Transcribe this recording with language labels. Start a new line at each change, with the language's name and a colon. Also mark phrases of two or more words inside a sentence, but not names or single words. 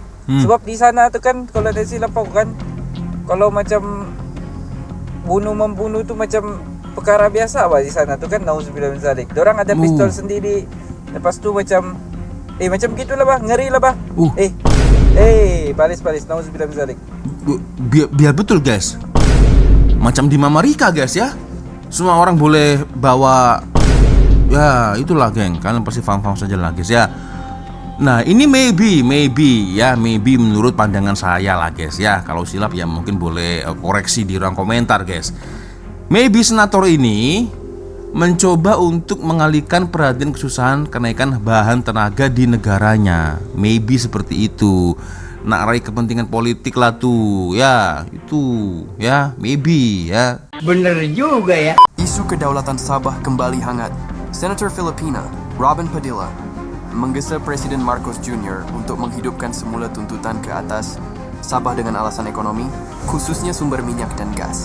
Malay: Sebab di sana tuh kan kalau ada silap aku kan, kalau macam membunuh tuh macam perkara biasa di sana tuh kan,
Arabic: نعوذ بالله من ذلك.
Malay: Dorang ada pistol sendiri. Lepas tu macam gitulah ngeri lah balis
Arabic: نعوذ بالله من ذلك.
Malay: Biar betul guys. Macam di Mamarika guys ya. Semua orang boleh bawa. Ya, itulah geng. Kalian pasti paham saja lah guys ya. Nah, ini maybe menurut pandangan saya lah guys ya. Kalau silap ya mungkin boleh koreksi di ruang komentar guys. Maybe senator ini mencoba untuk mengalihkan perhatian kesusahan kenaikan bahan tenaga di negaranya. Maybe seperti itu. Nak raih kepentingan politik lah tuh. Ya, itu ya, maybe ya.
Indonesian: Bener juga ya.
Malay: Isu kedaulatan Sabah kembali hangat. Senator Filipina, Robin Padilla, menggesa Presiden Marcos Jr. untuk menghidupkan semula tuntutan ke atas Sabah dengan alasan ekonomi, khususnya sumber minyak dan gas.